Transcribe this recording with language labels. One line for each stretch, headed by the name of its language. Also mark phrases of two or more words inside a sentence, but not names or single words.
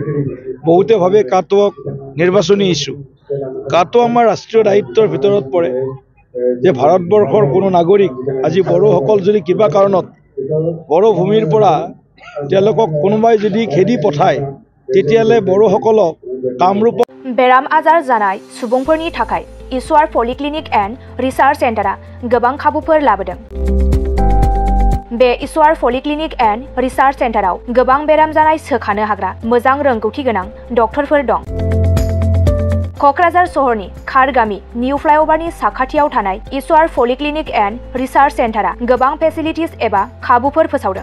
Assamese: বহুতে ভাবে কাটো নিৰ্বাচনী ইছ্যু। কাটো আমাৰ ৰাষ্ট্ৰীয় দায়িত্বৰ ভিতৰত পৰে যে ভাৰতবৰ্ষৰ কোনো নাগৰিক আজি বড়োসকল যদি কিবা কাৰণত বড়ো ভূমিৰ পৰা তেওঁলোকক কোনোবাই যদি খেদি পঠায়, তেতিয়াহ'লে বড়োসকলক কামৰূপ
Bodo: बेराम आजार जानाय सुबुंफोरनि थाखाय इसवार पलिक्लिनिक एन्ड रिसार्च सेन्टारा गोबां खाबुफोर लाबोदों। बे इसवार पलिक्लिनिक एन्ड रिसार्च सेन्टाराव गोबां बेराम जानाय सोखानो हाग्रा मोजां रोंगौथि गोनां डक्टरफोर दं। क'क्राझार सहरनि खार गामि निउ फ्लाइअभारनि साखाथियाव थानाय इसवार पलिक्लिनिक एन्ड रिसार्च सेन्टारा गोबां फेसिलिटिज एबा खाबुफोर फोसावदों।